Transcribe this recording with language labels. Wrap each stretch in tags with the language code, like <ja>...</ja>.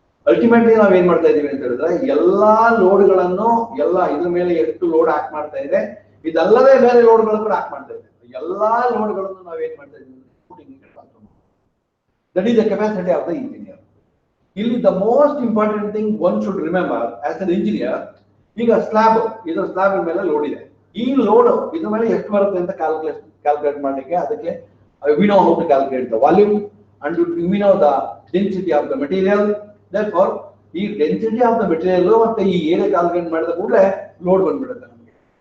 <kn>Ultimately ನಾವ್ ಏನ್ ಮಾಡ್ತಾ ಇದೀವಿ ಅಂತ ಹೇಳಿದ್ರೆ, ಎಲ್ಲಾ ಲೋಡ್ಗಳನ್ನು ಇದ್ರ ಮೇಲೆ ಎಷ್ಟು ಲೋಡ್ ಹಾಕ್ ಮಾಡ್ತಾ ಇದೆ, ಇದಲ್ಲದೆ ಬೇರೆ ಲೋಡ್ಗಳು ಕೂಡ ಹಾಕ್ ಮಾಡ್ತಾ ಇದೆ. ಎಲ್ಲಾ ಲೋಡ್ಗಳನ್ನು ನಾವ್ ಏನ್ ಮಾಡ್ತಾ ಇದೀವಿ, footing.</kn> <en>That is the capacity of the engineer. ಇಲ್ಲಿ the most important thing one should remember as an engineer,</en> <kn>ಈಗ ಸ್ಲ್ಯಾಬ್ ಮೇಲೆ ಲೋಡ್ ಇದೆ. ಈ ಲೋಡ್ ಇದ್ರ ಮೇಲೆ ಎಷ್ಟು ಬರುತ್ತೆ ಅಂತ ಕ್ಯಾಲ್ಕುಲೇಟ್ ಮಾಡಲಿಕ್ಕೆ, ಅದಕ್ಕೆ</kn> <en>we know how to calculate the volume and we know the density of the material.</en> <kn>Therefore ಈ</kn> <en>density of the material</en> <kn>ಮತ್ತೆ ಈ ಏರಿಯಾ ಕ್ಯಾಲ್ಕುಲೇಟ್ ಮಾಡಿದ ಕೂಡಲೇ ಲೋಡ್ ಬಂದ್ಬಿಡುತ್ತೆ ನಮಗೆ.</kn>